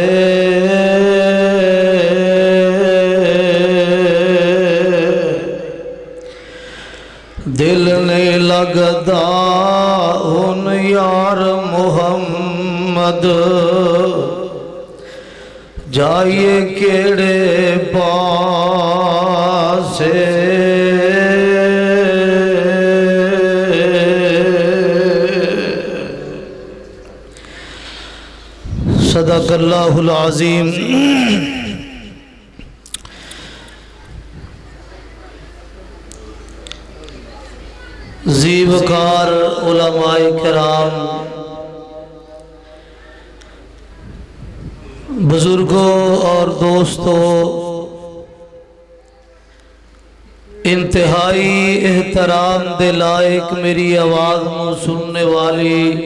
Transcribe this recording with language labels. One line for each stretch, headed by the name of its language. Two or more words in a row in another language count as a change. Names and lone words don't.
Punjabi: دل نہیں لگدا ہن یار محمد، جائیے کیڑے پاسے.
Arabic: صدق الله العظيم.
Urdu: ذیوکار علمائے کرام، بزرگوں اور دوستوں، انتہائی احترام دے لائق میری آواز میں سننے والی